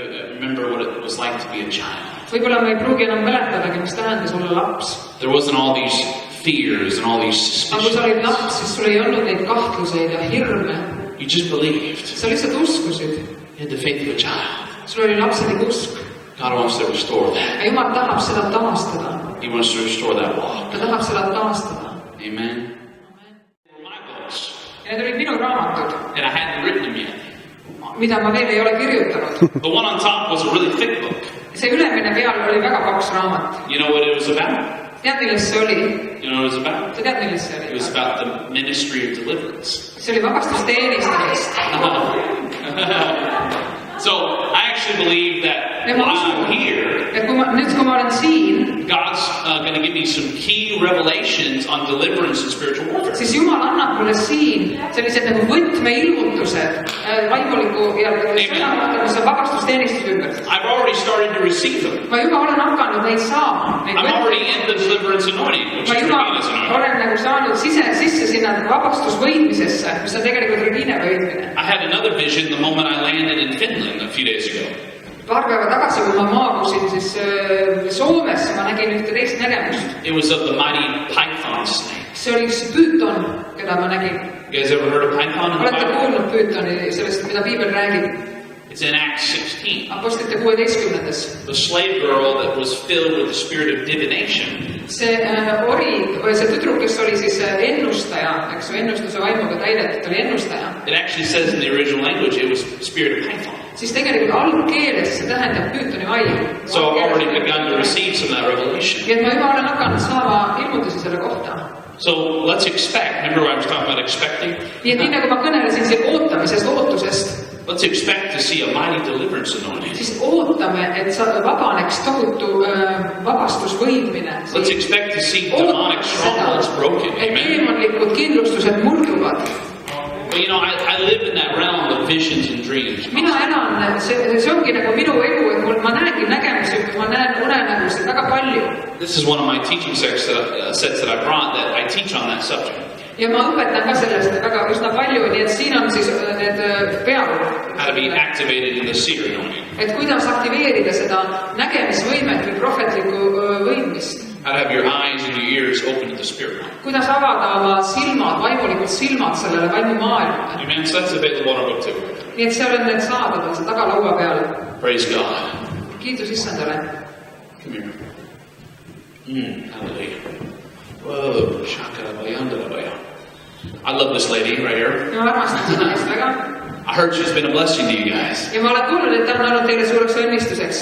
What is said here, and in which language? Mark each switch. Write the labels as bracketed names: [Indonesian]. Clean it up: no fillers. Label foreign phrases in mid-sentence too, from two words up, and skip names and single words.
[English] remember what it was like to be a child. [Estonian] Võib-olla me ei pruugi enam mäletadagi, mis tähendas olla laps. [English] There wasn't all these fears and all these [Estonian] Aga kui sa olid [English] suspicions. [Estonian] laps, siis sul ei olnud neid kahtluseid ja hirme. [English] You just believed. [Estonian] Sa lihtsalt uskusid. [English] You had the faith of a child. [Estonian] Sul oli lapselik usk. [English] God wants to restore that. [Estonian] Ja Jumal tahab seda taastada. [English] He wants to restore that walk. [Estonian] Ta tahab seda taastada. [English] Amen. My books. [Estonian] Ja need olid minu raamatud, [English] And I hadn't written them yet. [Estonian] mida ma veel ei ole kirjutanud. [English] The one on top was a really thick book. [Estonian] See ülemine peal oli väga paks raamat. [English] You know what it was about? [Estonian] Tead, millest see oli? [English] You know what it was about? [Estonian] Sa tead, millest see [English] It was [Estonian] oli? [English] about the ministry of deliverance. [Estonian] See oli vabastusteenistamist. [English] So I actually believe that [Estonian] Ja [English] while [Estonian] ma [English] I'm [Estonian] usun, [English] here, [Estonian] et kui ma olen siin, [English] God's going to give me some key revelations on deliverance and spiritual warfare. [Estonian] siis Jumal annab mulle siin sellised nagu võtmeilmutused vaimuliku ja sõna, mis on vabastusteenistuse ümber. [English] I've already started to receive them. [Estonian] Ma juba olen hakanud neid saama. [English] I'm already in the deliverance anointing, which [Estonian] Ma [English] is [Estonian] juba [English] Regina's anointing. [Estonian] olen nagu saanud sisse sinna vabastusvõitmisesse, mis on tegelikult Regina võitmine. [English] I had another vision the moment I landed in Finland a few days ago. [Estonian] Paar päeva tagasi, kui ma maabusin siis Soomesse, ma nägin ühte teist nägemust. [English] It was of the mighty python snake. [Estonian] See oli üks püüton, keda ma nägin. [English] You guys ever heard of python in the [Estonian] Olete [English] Bible? [Estonian] kuulnud püütoni, sellest, mida Piibel räägib? [English] It's in Acts 16. [Estonian] Apostlite 16. [English] The slave girl that was filled with the spirit of divination. [Estonian] See või see tüdruk, kes oli siis ennustaja, eks ju, ennustuse vaimuga täidetud, oli ennustaja. [English] It actually says in the original language it was spirit of python. [Estonian] Siis tegelikult algkeeles see tähendab püütoni vaim. [English] So I've already begun to receive some of that revelation. Ja et ma juba olen hakanud saama ilmutusi selle kohta. So let's expect. Remember I was talking about expecting? [Estonian] Nii et nii nagu ma kõnelesin siin ootamisest, ootusest, [English] Let's expect to see a mighty deliverance anointing. [Estonian] siis ootame, et vabaneks tohutu vabastusvõimine. [English] Let's expect to see demonic strongholds broken. [Estonian] Et [English] Amen. [Estonian] teemalikud kindlustused murduvad. [English] Well, you know, I live in that realm of visions and dreams. [Estonian] Mina elan, see ongi nagu minu elu, et ma näengi nägemisi, ma näen unenägusid väga palju. [English] This is one of my teaching sets that I brought that I teach on that subject. [Estonian] Ja ma õpetan ka sellest väga üsna palju, nii et siin on siis need peal. [English] How to be activated in the seer anointing. [Estonian] Et kuidas aktiveerida seda nägemisvõimet või prohvetlikku võimist. [English] How to have your eyes and your ears open to the spirit. [Estonian] Kuidas avada oma silmad, vaimulikud silmad sellele vaimumaailmale. [English] Amen. So that's available in our book too. [Estonian] Nii et seal on need saadaval, see tagalaua peal. [English] Praise God. [Estonian] Kiitus Issandale. [English] Come here. Hallelujah. Whoa. Shakarabayandalabaya. I love this lady right here. [Estonian] Ma armastan seda eest väga. [English] I heard she's been a blessing to you guys. [Estonian] Ja ma olen kuulnud, et ta on olnud teile suureks õnnistuseks.